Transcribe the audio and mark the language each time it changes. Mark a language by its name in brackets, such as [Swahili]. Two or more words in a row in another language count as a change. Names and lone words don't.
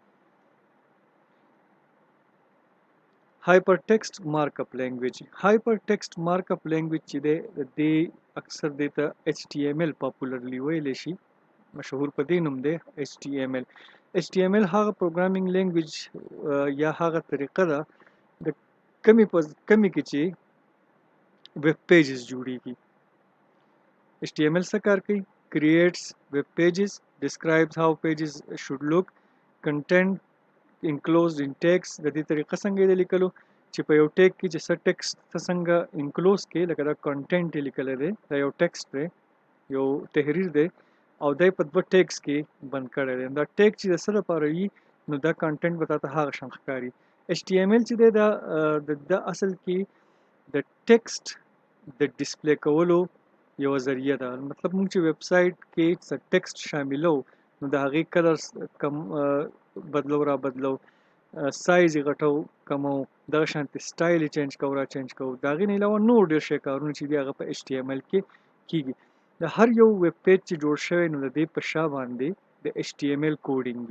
[English] hypertext markup language hypertext markup language [Pashto] چې دی د اکثر دې ته HTML پاپولرلی ویلی شي مشهور په دې نوم دی HTML HTML هغه [English] programming language [Pashto] یا هغه طریقه ده د کمی کې چې [English] web pages [Pashto] جوړیږي HTML څه کار کوي [English] creates web pages describes how pages should look content enclosed in text [Pashto] د دې طریقه څنګه دی لیکلو چې په یو ټیک کې چې څه ټیکسټ ته څنګه انکلوز کې لکه دا کنټینټ لیکلی دی دا یو ټیکسټ دی یو تحریر دی او دی په دوه ټیکس کې بند کړی دی دا ټیک چې د څه لپاره وي نو دا کنټینټ به تاته هغه شان ښکاري HTML چې دی دا اصل کې د ټیکسټ د ډسپلی کولو یو ذریعه ده مطلب موږ چې [English] web site [Pashto] کې څه ټیکسټ شاملو نو د هغې کلرز کم بدلو را بدلو سایز یې غټو کمو دغه شانتې سټایل یې چینج کوو را چینج کوو د هغې نه علاوه نور ډېر شی کارونه چې دي هغه په HTML کې کیږي د هر یو ویب پیج چې جوړ شوی نو د دې په شا باندې د HTML کوډینګ وي.